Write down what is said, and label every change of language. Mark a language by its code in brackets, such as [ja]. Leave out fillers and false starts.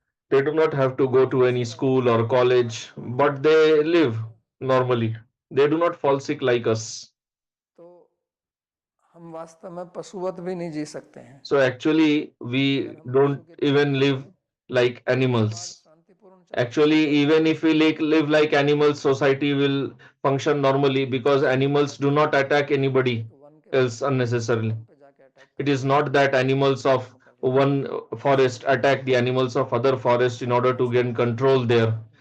[en] They do not have to go to any school or college, but they live normally. They do not fall sick like us. [hi] हम वास्तव में पशुवत भी नहीं जी सकते हैं. [en] So actually, we don't even live like animals. Actually, even if we live like animals, society will function normally because animals do not attack anybody else unnecessarily. It is not that animals of one forest attack the animals of other forest in order to gain control there.